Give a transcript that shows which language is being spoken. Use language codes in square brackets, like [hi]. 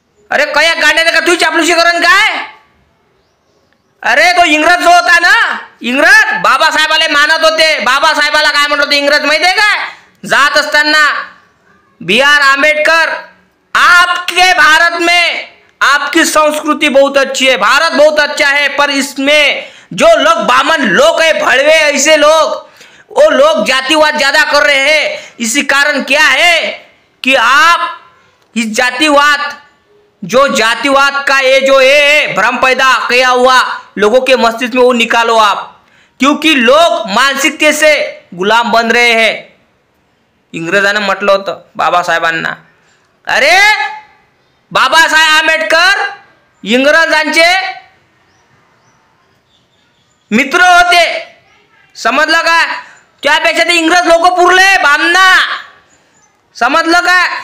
[mr] अरे कया गांड्याने का तू चापलुसी करण काय? अरे तो इंग्रज जो होता ना, इंग्रज बाबासाहेबाला मानत होते। बाबासाहेबाला काय म्हणत होते इंग्रज माहिती आहे का? जात असताना B.R. [hi] आंबेडकर, आपके भारत में आपकी संस्कृति बहुत अच्छी है, भारत बहुत अच्छा है, पर इसमें जो लोग बामन लोग है, भड़वे ऐसे लोग, वो लोग जातिवाद ज्यादा कर रहे हैं। इसी कारण क्या है कि आप इस जातिवाद जो जातिवाद का ये जो है भ्रम पैदा किया हुआ लोगों के मस्तिष्क में वो निकालो आप, क्योंकि लोग मानसिकते से गुलाम बन रहे हैं। [mr] इंग्रजांना म्हटलं होतं बाबासाहेबांना, अरे बाबासाहेब आंबेडकर इंग्रजांचे मित्र होते, समजलं का? त्यापेक्षा ते इंग्रज लोक पुरले बामना, समजलं का?